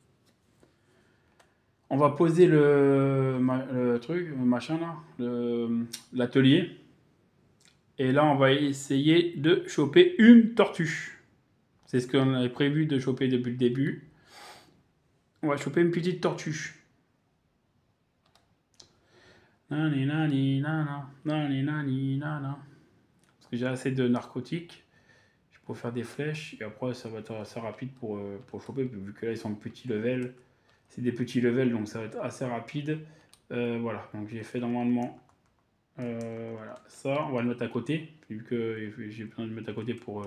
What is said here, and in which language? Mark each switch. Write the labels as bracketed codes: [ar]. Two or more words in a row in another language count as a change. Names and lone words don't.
[fr] On va poser le truc, le machin là, l'atelier. Et là, on va essayer de choper une tortue. C'est ce qu'on avait prévu de choper depuis le début. On va choper une petite tortue. Nani, nani, nana, nani, nani, nana. Parce que j'ai assez de narcotiques. Je peux faire des flèches. Et après, ça va être assez rapide pour choper. Vu que là, ils sont petits level. C'est des petits levels, donc ça va être assez rapide. Voilà, donc j'ai fait normalement voilà, ça. On va le mettre à côté, vu que j'ai besoin de le mettre à côté pour...